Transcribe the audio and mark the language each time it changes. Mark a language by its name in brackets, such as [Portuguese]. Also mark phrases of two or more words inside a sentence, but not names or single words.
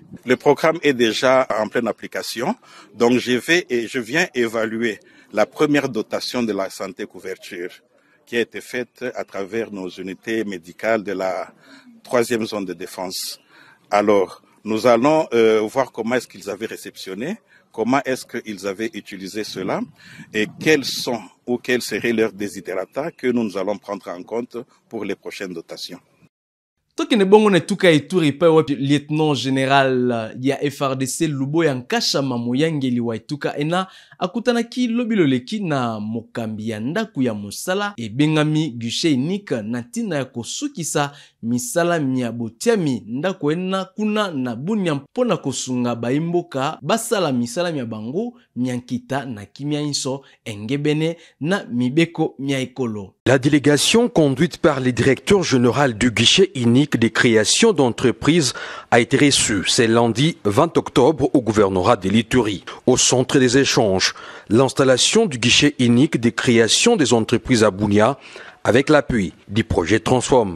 [French] Le programme est déjà en pleine application, donc je viens évaluer la première dotation de la santé couverture qui a été faite à travers nos unités médicales de la 3e zone de défense. Alors, nous allons voir comment est-ce qu'ils avaient réceptionné, comment est-ce qu'ils avaient utilisé cela et quels sont ou quels seraient leurs desiderata que nous allons prendre en compte pour les prochaines dotations. [Lingala] Tokene bongo ne tuka ituri pa wa [French] lieutenant général [Lingala] ya FRDC Lubo Yankasha Mamoyangeli wa ituka ena akutanaki lobiloleki na mokambi ya ndaku ya musala ebengami [French] guichet unique [Lingala] na tina ya kosukisa misala miabotiami ndaku ena kuna na bunya mpona kosunga baimboka basala misala mia bango nyankita na kimia inso engebene na mibeko mia ekolo. [French] La délégation conduite par le directeur général du guichet unique des créations d'entreprises a été reçue ce lundi 20 octobre au gouvernorat de l'Ituri. Au centre des échanges, l'installation du guichet unique des créations des entreprises à Bunia avec l'appui du projet Transform.